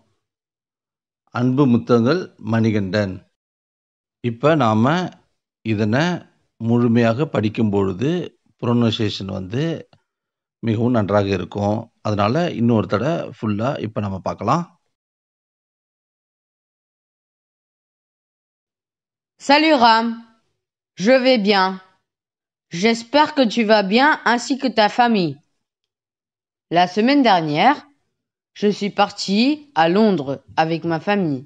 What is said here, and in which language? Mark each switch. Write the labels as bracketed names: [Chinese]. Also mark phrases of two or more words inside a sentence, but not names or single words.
[Tamil] அன்பு முத்தங்கள், மணிகண்டன். இப்ப நாம இதனை முழுமையாக படிக்கும் பொழுது ப்ரொனன்சியேஷன் மிகவும் நன்றாக இருக்கும். அதனால இன்னொரு தடவை ஃபுல்லா இப்ப நம்ம பார்க்கலாம். [French] Salut Ram, je vais bien. J'espère que tu vas bien ainsi que ta famille. La semaine dernière, je suis partie à Londres avec ma famille.